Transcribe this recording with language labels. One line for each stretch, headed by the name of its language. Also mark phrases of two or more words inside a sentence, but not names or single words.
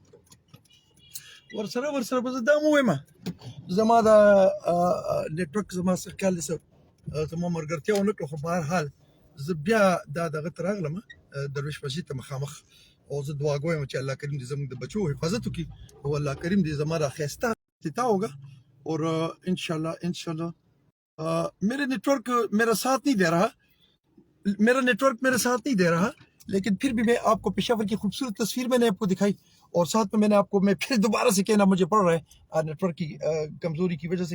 Pashto: ورسره به زه دا هم ووایم زما د نیټورک زما څه خیال دی زما ملګرتیا ونه کړه، خو په هر حال زه بیا دا دغه ته راغلم درویش مسجد ته مخامخ او زه دعا ګویم چې الله کریم دې زموږ د بچو حفاظت وکړي او الله کریم دې زما را ښایسته افتتاح
Urdu: ہوگا اور انشاءاللہ میرا نیٹورک میرا ساتھ نہیں دے رہا لیکن پھر بھی میں آپ کو پشاور کی خوبصورت تصویر میں نے آپ کو دکھائی اور ساتھ میں نے آپ کو پھر دوبارہ سے کہنا مجھے پڑ رہا ہے نیٹورک کی کمزوری کی وجہ سے